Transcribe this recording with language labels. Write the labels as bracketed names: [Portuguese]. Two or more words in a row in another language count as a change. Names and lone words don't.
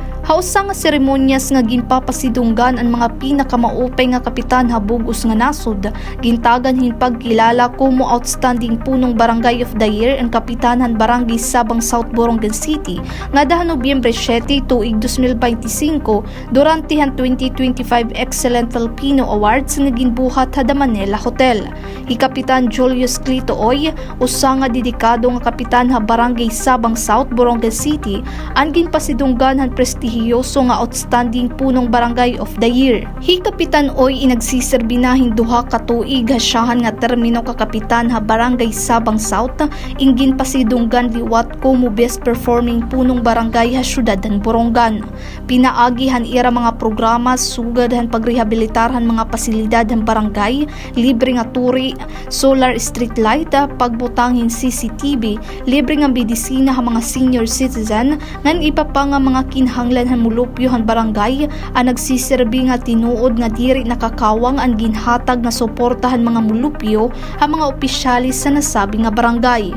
[Waray] Hausa nga seremonyas nga ginpapasidunggan ang mga pinakamaupay nga kapitan habugos nga nasod, gintagan hin pagkilala como outstanding punong barangay of the year ang kapitanan barangay Sabang South Borongan City nga daha Nobyembre 7 tuig 2025 durante han 2025 Excellent Filipino Awards nga ginbuhat hada Manila Hotel. Kapitan Julius Clito Oy, usa nga dedikado nga kapitan ha barangay Sabang South Borongan City, ang ginpasidunggan han prestihiyoso nga outstanding punong barangay of the year. Kapitan Oy inagsiserbi na duha ka tuig hasyahan nga termino ka kapitan ha barangay Sabang South, ingin pasidunggan liwat como [English] best performing [Waray] punong barangay ha syudad han Borongan. Pinaagi han ira mga programa sugad han pagrehabilitar han mga pasilidad han barangay, libre nga turi, [English] solar street light, [Waray] pagbutangin CCTV, libre nga medisina ha mga [English] senior citizen, [Waray] ngan iba pa nga mga kinhanglan han mulupyo han barangay, ang nagsiserbi nga tinuod nga diri nakakawang ang ginhatag nga suportahan mga mulupyo ha mga opisyalis sa nasabi nga barangay.